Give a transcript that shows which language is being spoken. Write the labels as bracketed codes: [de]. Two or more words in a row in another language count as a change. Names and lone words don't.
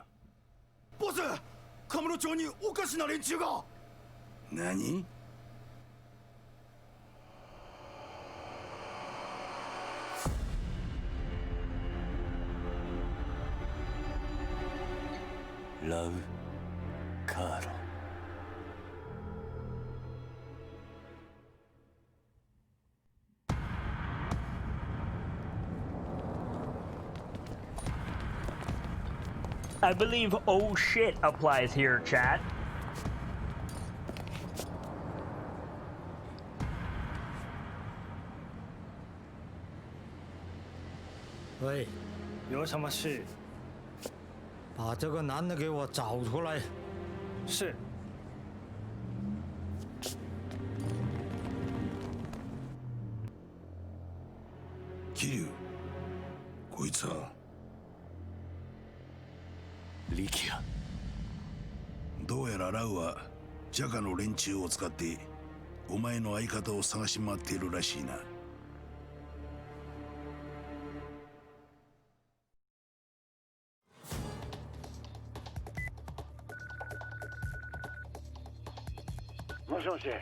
[ja] ボス、カムロ町におかしな連中が。何。ラウ・カーロ。 [en] I believe oh shit applies here, chat. [zh] 喂，有什么事？把这个男的给我找出来。是。 [ja] 桐生、こいつは。力也。どうやらラウはジャカの連中を使ってお前の相方を探し回っているらしいな。もしもし。